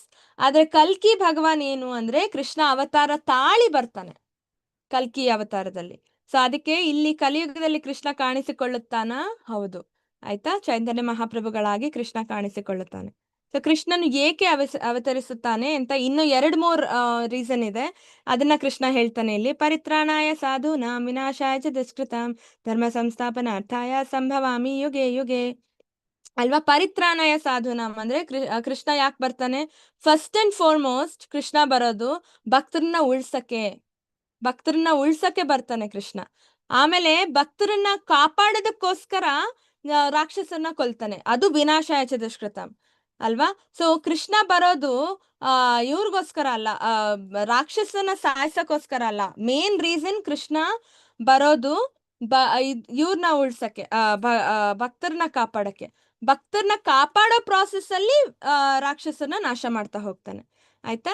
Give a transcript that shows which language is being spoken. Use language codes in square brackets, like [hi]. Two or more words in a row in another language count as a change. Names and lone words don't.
[kn] ಆದ್ರೆ ಕಲ್ಕಿ ಭಗವಾನ್ ಏನು ಅಂದ್ರೆ ಕೃಷ್ಣ ಅವತಾರ ತಾಳಿ ಬರ್ತಾನೆ ಕಲ್ಕಿ ಅವತಾರದಲ್ಲಿ. ಸೊ ಅದಕ್ಕೆ ಇಲ್ಲಿ ಕಲಿಯುಗದಲ್ಲಿ ಕೃಷ್ಣ ಕಾಣಿಸಿಕೊಳ್ಳುತ್ತಾನ? ಹೌದು, ಆಯ್ತಾ? ಚೈತನ್ಯ ಮಹಾಪ್ರಭುಗಳಾಗಿ ಕೃಷ್ಣ ಕಾಣಿಸಿಕೊಳ್ಳುತ್ತಾನೆ. ಸೊ ಕೃಷ್ಣನು ಏಕೆ ಅವತರಿಸುತ್ತಾನೆ ಅಂತ ಇನ್ನು 2-3 ರೀಸನ್ ಇದೆ. ಅದನ್ನ ಕೃಷ್ಣ ಹೇಳ್ತಾನೆ ಇಲ್ಲಿ. [sa] ಪರಿತ್ರಾಣಾಯ ಸಾಧೂನಾಂ ವಿನಾಶಾಯ ಚ ದುಷ್ಕೃತಾಂ ಧರ್ಮ ಸಂಸ್ಥಾಪನಾರ್ಥಾಯ ಸಂಭವಾಮಿ ಯುಗೆ ಯುಗೆ ಅಲ್ವಾ? ಪರಿತ್ರಾಣಾಯ ಸಾಧೂನಾಂ [kn] ಅಂದ್ರೆ ಕೃಷ್ಣ ಯಾಕೆ ಬರ್ತಾನೆ? [en] first and foremost [kn] ಕೃಷ್ಣ ಬರೋದು ಭಕ್ತರನ್ನ ಉಳ್ಸಕ್ಕೆ ಬರ್ತಾನೆ ಕೃಷ್ಣ. ಆಮೇಲೆ ಭಕ್ತರನ್ನ ಕಾಪಾಡೋದಕ್ಕೋಸ್ಕರ ರಾಕ್ಷಸನ್ನ ಕೊಲ್ತಾನೆ, ಅದು [sa] ವಿನಾಶಾಯ ಚ ದುಷ್ಕೃತಾಂ [kn] ಅಲ್ವಾ? ಸೊ ಕೃಷ್ಣ ಬರೋದು ಇವ್ರಿಗೋಸ್ಕರ ಅಲ್ಲ, ರಾಕ್ಷಸನ ಸಾಯಿಸಕ್ಕೋಸ್ಕರ ಅಲ್ಲ. [en] main reason [kn] ಕೃಷ್ಣ ಬರೋದು ಇವ್ರನ್ನ ಉಳ್ಸಕ್ಕೆ, ಭಕ್ತರನ್ನ ಕಾಪಾಡಕ್ಕೆ. ಭಕ್ತರನ್ನ ಕಾಪಾಡೋ ಪ್ರಾಸೆಸ್ ಅಲ್ಲಿ ರಾಕ್ಷಸನ ನಾಶ ಮಾಡ್ತಾ ಹೋಗ್ತಾನೆ, ಆಯ್ತಾ?